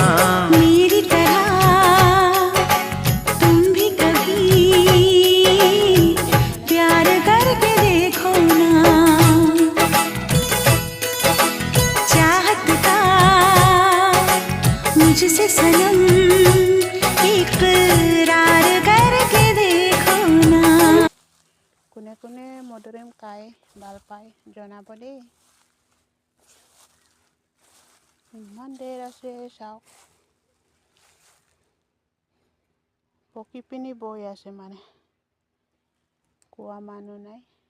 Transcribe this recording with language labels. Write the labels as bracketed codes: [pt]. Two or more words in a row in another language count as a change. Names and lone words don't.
[hi] मेरी तरह तुम भी कभी प्यार करके देखो ना। चाहत का मुझसे सनम इकरार करके देखो ना। [as] কোনে কোনে মধুৰিম খাই ভাল পায় জনাব দেই। ইমান দেৰ আছে চাওক, পকি পিনি বৈ আছে মানে, কোৱা মানুহ নাই।